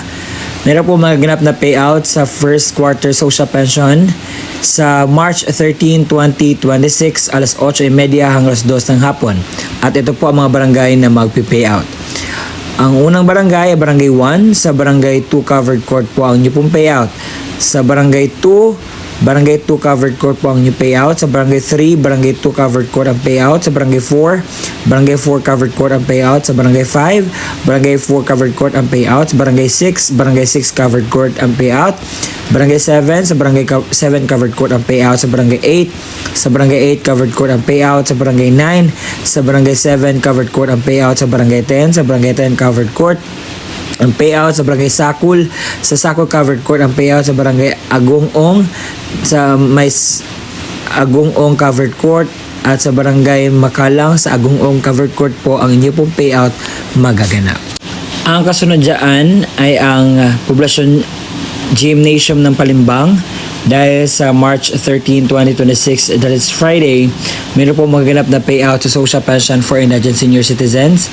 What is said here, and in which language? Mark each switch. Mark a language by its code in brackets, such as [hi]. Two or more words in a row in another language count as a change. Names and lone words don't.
[tl] Meron po magaganap na payout sa [en] first quarter social pension [tl] sa March 13, 2026 alas 8:30 hanggang alas 2 ng hapon. At ito po ang mga barangay na magpi-payout. Ang unang barangay ay Barangay 1. Sa Barangay 2 [en] covered court [tl] po ang inyo pong payout. Sa Barangay 2 [en] covered court [tl] po ang inyong payout. Sa Barangay 3, Barangay 2 [en] covered court [tl] ang payout. Sa Barangay 4, Barangay 4 [en] covered court [tl] ang payout. Sa Barangay 5, Barangay 4 [en] covered court [tl] ang payout. Sa Barangay 6, Barangay 6 [en] covered court [tl] ang payout. Barangay 7, sa Barangay 7 [en] covered court [tl] ang payout. Sa Barangay 8, sa Barangay 8 [en] covered court [tl] ang payout. Sa Barangay 9, sa Barangay 7 [en] covered court [tl] ang payout. Sa Barangay 10, sa Barangay 10 [en] covered court [tl] ang payout. Sa Barangay Sakul, sa Sakul [en] covered court [tl] ang payout. Sa Barangay Agungong, sa may Agungong [en] covered court, [tl] at sa Barangay Makalang sa Agungong [en] covered court [tl] po ang inyo pong payout magaganap. Ang kasunod dyan ay ang Poblasyon Gymnasium ng Palimbang. Dahil sa [en] March 13, 2026, that is Friday, [tl] meron po magaganap na payout sa [en] Social Pension for Indigent Senior Citizens.